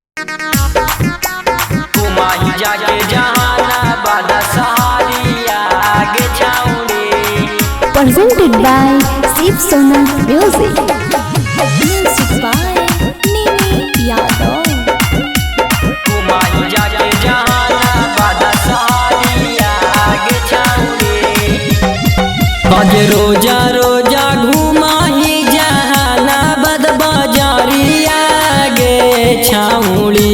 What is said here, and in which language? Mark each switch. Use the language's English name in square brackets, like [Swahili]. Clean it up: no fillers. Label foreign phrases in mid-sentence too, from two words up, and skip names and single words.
[Magahi] घुमाई जाके जहानाबाद सहारिया गे छाउड़ी। [English] Presented by Shiv Sonal Music. Music by Nini Yadav. [Magahi] घुमाई जाके जहानाबाद सहारिया गे छाउड़ी। आगे रोजा रोजा घुमाई जहानाबाद बाजारिया गे छाउड़ी।